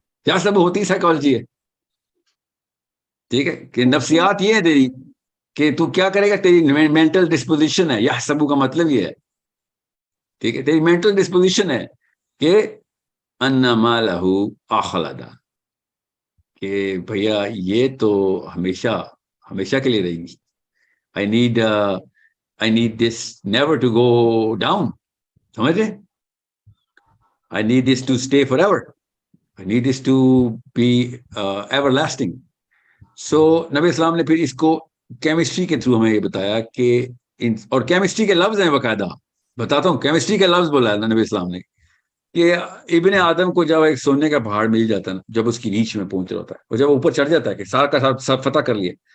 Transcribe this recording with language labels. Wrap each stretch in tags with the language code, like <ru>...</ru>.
<ur>یحسب ہوتی سائیکالوجی ہے, ٹھیک ہے, کہ نفسیات یہ ہے تیری کہ تو کیا کرے گا, تیری مینٹل ڈسپوزیشن ہے. یحسب کا مطلب یہ ہے, ٹھیک ہے, تیری مینٹل ڈسپوزیشن ہے کہ</ur> <ar>ان مالہ اخلد,</ar> <ur>کہ بھیا یہ تو ہمیشہ کے لیے رہے گی.</ur> <en>I need this never to go down. سمجھ رہے؟ I need this to stay forever. I need this to be everlasting.</en> <ur>So نبی اسلام نے پھر اس کو کیمسٹری کے تھرو ہمیں یہ بتایا کہ اور کیمسٹری کے لفظ ہیں باقاعدہ, بتاتا ہوں کیمسٹری کا لفظ بولا ہے نبی اسلام نے کہ ابن آدم کو جب ایک سونے کا پہاڑ مل جاتا ہے نا, جب اس کی ریچ میں پہنچ رہا ہوتا ہے, اور جب اوپر چڑھ جاتا ہے کہ سارا کا سب فتح کر لیے,</ur>